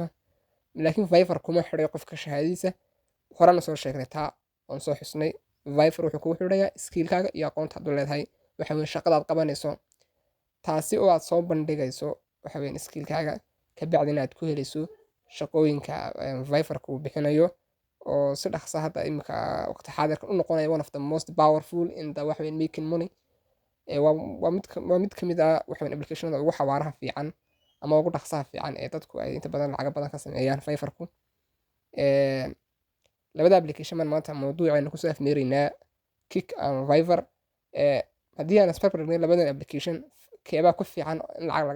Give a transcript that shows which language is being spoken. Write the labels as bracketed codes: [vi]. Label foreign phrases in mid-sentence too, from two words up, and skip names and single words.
[so] laakiin Fiverr kuma xidhay qofka shahaadiisa horena soo sheegnay taa oon soo xusnay Fiverr wuxuu kugu xidhayaa skill-kaaga iyo aqoonta aad u leedahay waxa weyn shaqadaad qabanayso taasi oo aad soo bandhigayso waxa weyn skill-kaaga ka bacdina aad ku helayso shaqooyinka Fiverr-ka uu bixinayo oo si dhaqso hadda imika waqti xaadirka u noqonaya [en] one of the most powerful in the [so] waxa weyn [en] making money [so] waa mid ka mid ah waxa weyn application-ada ugu xawaaraha fiican ama ugu dhaqsaha fiican ee dadku ay inta badan lacag badan ka sameeyaan Fiverr-ku labada application maanta mawduuceena kusoo afmeeraynaa Kik and Fiverr haddii aan isbarbar dhigno labadan application keebaa ku fiican in lacag laga